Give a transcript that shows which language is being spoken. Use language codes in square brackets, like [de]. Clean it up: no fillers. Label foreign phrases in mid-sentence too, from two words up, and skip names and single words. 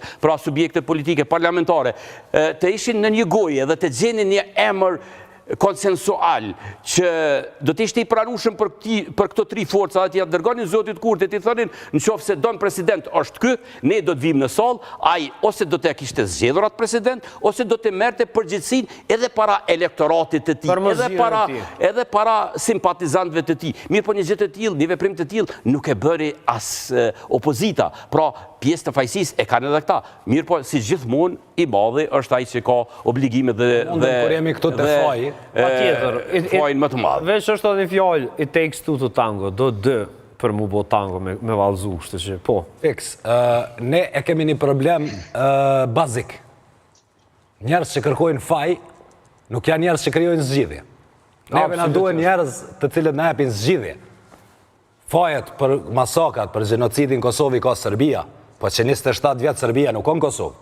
[sq] pra subjektet politike parlamentare, të ishin në një gojë dhe të gjenin një emër konsensual që do të ishte i pranueshëm për këto tri forca, aty dërgonin zotit Kurtit, i thonin nëse don president është ky, ne do të vim në sallë, ai ose do të kishte zgjedhur atë president, ose do të merrte përgjegjësinë edhe para elektoratit të tij, edhe para simpatizantëve të tij. Mirë po një gjë të tillë, një veprim të tillë nuk e bëri as opozita. Pra pjesë të fajsisë e kanë edhe këta. Mirë po si gjithmonë i madhi është ai që ka obligime dhe kur jemi këtu te faji. Fajin më të madh. Veç është edhe një fjalë, [en] it takes two to tango, [sq] do dë për mu bo tango me vallëzu, kështu që po. Fiks, ne e kemi një problem bazik. Njerëz që kërkojnë faj, nuk janë njerëz që krijojnë zgjidhje. Neve na duhen njerëz të cilët na japin zgjidhje. Fajet për masakrat, për gjenocidin Kosovë i ka Serbia, po që 27 vjetë Serbia nuk ka në Kosovë.